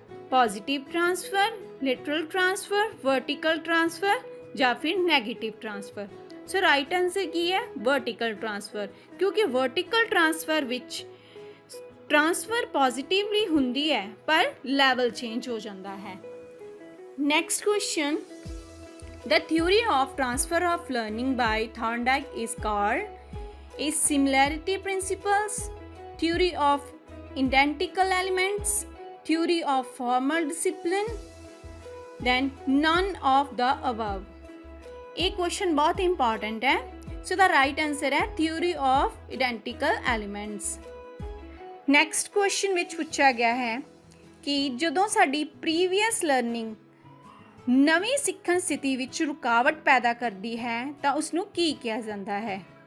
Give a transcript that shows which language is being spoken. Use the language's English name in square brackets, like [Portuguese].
[Punjabi] Positive transfer, literal transfer, vertical transfer ਜਾਂ ਫਿਰ negative transfer. ਸੋ right answer ਕੀ ਹੈ? Vertical transfer, ਕਿਉਂਕਿ ਵਰਟੀਕਲ ਟ੍ਰਾਂਸਫਰ ਵਿੱਚ ਟ੍ਰਾਂਸਫਰ ਪੋਜ਼ਿਟਿਵਲੀ ਹੁੰਦੀ ਹੈ ਪਰ ਲੈਵਲ ਚੇਂਜ ਹੋ ਜਾਂਦਾ ਹੈ। [English] Next question, the theory of transfer of learning by Thorndike is called is similarity principles, theory of identical elements, theory of formal discipline, then none of the above। [Punjabi] ਇਹ question ਬਹੁਤ important ਹੈ। ਸੋ ਦਾ right answer ਹੈ theory of identical elements. Next question ਵਿੱਚ ਪੁੱਛਿਆ ਗਿਆ ਹੈ ਕਿ ਜਦੋਂ ਸਾਡੀ ਪ੍ਰੀਵੀਅਸ ਲਰਨਿੰਗ ਨਵੀਂ ਸਿੱਖਣ ਸਥਿਤੀ ਵਿੱਚ ਰੁਕਾਵਟ ਪੈਦਾ ਕਰਦੀ ਹੈ ਤਾਂ ਉਸ ਨੂੰ ਕੀ ਕਿਹਾ ਜਾਂਦਾ ਹੈ?